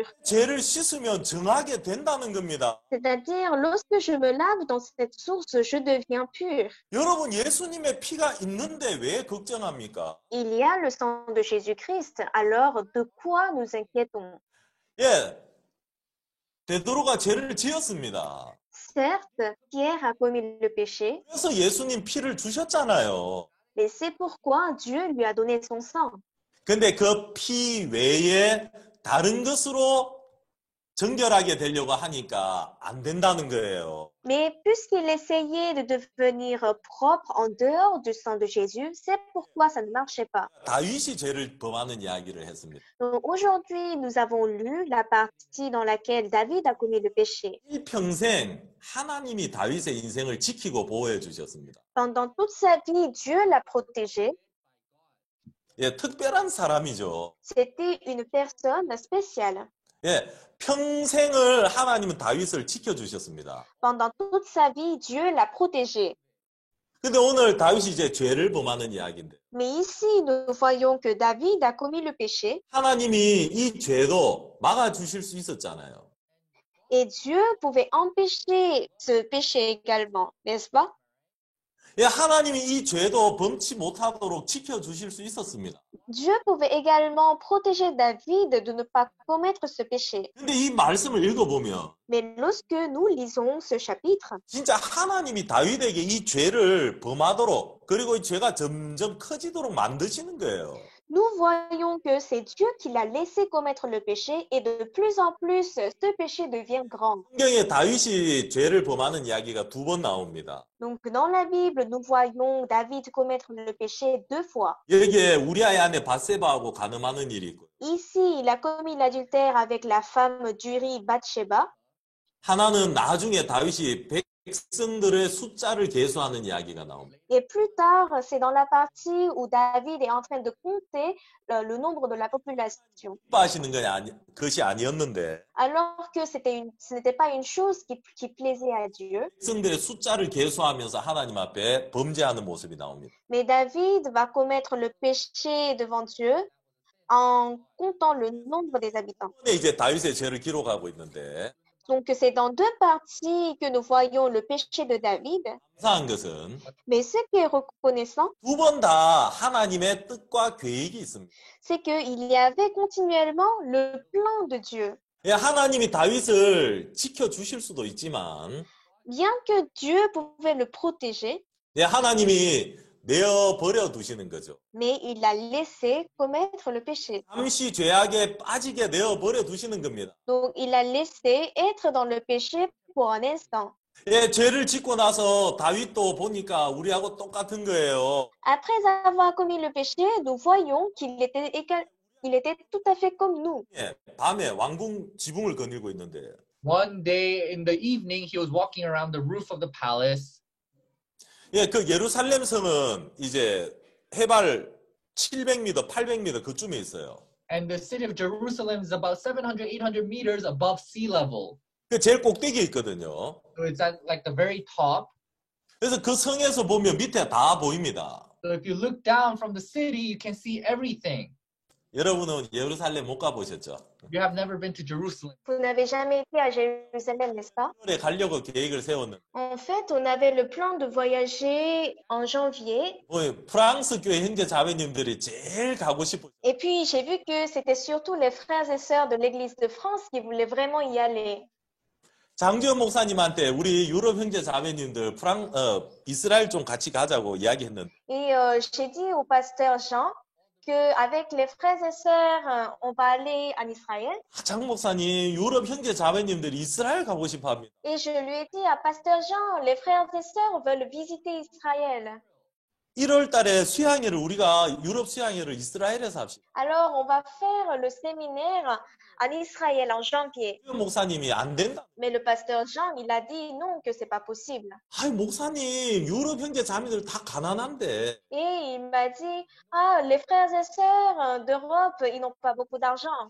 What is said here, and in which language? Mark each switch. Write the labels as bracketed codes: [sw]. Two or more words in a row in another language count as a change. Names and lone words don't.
[ko] 죄를 씻으면 정하게 된다는 겁니다. [fr] C'est-à-dire, lorsque je me lave dans cette source, je deviens pur. [ko] 여러분, 예수님의 피가 있는데 왜 걱정합니까? [fr] Il y a le sang de Jésus-Christ, alors de quoi nous inquiétons? [ko] 예, 베드로가 죄를 지었습니다. [fr] Certes, Pierre a commis le péché, [ko] 그래서 예수님 피를 주셨잖아요. [fr] mais c'est pourquoi Dieu lui a donné son sang. [ko] 근데 그 피 외에 다른 것으로 정결하게 되려고 하니까 안 된다는 거예요. [fr] Mais puisqu'il essayait de devenir propre en dehors du sang de Jésus, c'est pourquoi ça ne marchait pas. [ko] 다윗이 죄를 범하는 이야기를 했습니다. [fr] Donc aujourd'hui, nous avons lu la partie dans laquelle David a commis le péché. [ko] 일평생 하나님이 다윗의 인생을 지키고 보호해 주셨습니다. [fr] Pendant toute sa vie, Dieu l'a protégé. [ko] 예, 특별한 사람이죠. [fr] C'était une personne spéciale. [ko] 예, 평생을 하나님은 다윗을 지켜주셨습니다. [fr] Pendant toute sa vie, Dieu l'a protégé. [ko] 근데 오늘 다윗이 이제 죄를 범하는 이야기인데 [fr] Mais ici, nous voyons que David a commis le péché [ko] 하나님이 이 죄도 막아주실 수 있었잖아요. [fr] et Dieu pouvait empêcher ce péché également, n'est-ce pas? [ko] 예, 하나님이 이 죄도 범치 못하도록 지켜주실 수 있었습니다. [fr] Dieu pouvait également protéger David de ne pas commettre ce péché. [ko] 근데 이 말씀을 읽어보면 [fr] Mais lorsque nous lisons ce chapitre, [ko] 진짜 하나님이 다윗에게 이 죄를 범하도록 그리고 이 죄가 점점 커지도록 만드시는 거예요. [fr] nous voyons que c'est Dieu qui l'a laissé commettre le péché et de plus en plus, ce péché devient grand. [ko] 성경에 다윗이 죄를 범하는 이야기가 2번 나옵니다. [fr] Donc, dans la Bible, nous voyons David commettre le péché 2 fois. [ko] 여기에 우리아의 아내 바세바하고 간음하는 일이 있고 [fr] Ici, il a commis l'adultère avec la femme d'Uri, Bathsheba. [ko] 하나는 나중에 다윗이 백성들의 숫자를 계수하는 이야기가 나옵니다. [fr] Et plus tard, c'est dans la partie où David est en train de compter le nombre de la population. [ko] 기뻐하시는 것이 아니었는데 [fr] Alors que ce n'était pas une chose qui plaisait à Dieu. [ko] 백성들의 숫자를 계수하면서 하나님 앞에 범죄하는 모습이 나옵니다. [fr] Mais David va commettre le péché devant Dieu en comptant le nombre des habitants. [ko] 이번에 이제 다윗의 죄를 기록하고 있는데 [fr] Donc, c'est dans 2 parties que nous voyons le péché de David. [ko] 감사한 것은 [fr] Mais ce qui est reconnaissant, [ko] 2번 다 하나님의 뜻과 계획이 있습니다. [fr] c'est qu'il y avait continuellement le plan de Dieu. [ko] 예, 하나님이 다윗을 지켜주실 수도 있지만 [fr] Bien que Dieu pouvait le protéger, [ko] 예, 하나님이 내어버려 두시는 거죠. [fr] mais il l'a laissé commettre le péché. [ko] 잠시 죄악에 빠지게 내어버려 두시는 겁니다. [fr] Donc, il l'a laissé être dans le péché pour un instant. [ko] 예, 죄를 짓고 나서 다윗도 보니까 우리하고 똑같은 거예요. [fr] Après avoir commis le péché, nous voyons qu'il était tout à fait comme nous. [ko] 예, 밤에 왕궁 지붕을 거닐고 있는데 [en] one day in the evening, he was walking around the roof of the palace. [ko] 예, 그 예루살렘 성은 이제 해발 700m, 800m 그쯤에 있어요. [en] And the city of Jerusalem is about 700, 800 meters above sea level. [ko] 그 제일 꼭대기에 있거든요. [en] So it's at like the very top. [ko] 그래서 그 성에서 보면 밑에 다 보입니다. [en] So if you look down from the city, you can see everything. [ko] 여러분은 예루살렘 못 가보셨죠? [en] You have never been to Jerusalem. [fr] Vous n'avez jamais été à Jérusalem, n'est-ce pas? [ko] 6월에 가려고 계획을 세웠는데 [fr] En fait, on avait le plan de voyager en janvier. [ko] 프랑스 교회 형제 자매님들이 제일 가고 싶어. [fr] Et puis, j'ai vu que c'était surtout les frères et sœurs de l'Église de France qui voulaient vraiment y aller. [ko] 장주현 목사님한테 우리 유럽 형제 자매님들 이스라엘 좀 같이 가자고 이야기했는데 [fr] Et j'ai dit au pasteur Jean qu'avec les frères et sœurs, on va aller en Israël. [ko] 장 목사님 유럽 형제 자매님들이 이스라엘 가고 싶어 합니다. [fr] Et je lui ai dit à pasteur Jean, les frères et sœurs veulent visiter Israël. [ko] 1월 달에 수양회를 우리가 유럽 수양회를 이스라엘에서 합시다. [fr] Alors, on va faire le séminaire en Israël en janvier. [ko] 목사님이 안 된다. [fr] Mais le pasteur Jean, il a dit non, que c'est pas possible. [ko] 아이 목사님 유럽 형제 자매들 다 가난한데 [fr] Et il m'a dit, ah, les frères et sœurs d'Europe, ils n'ont pas beaucoup d'argent.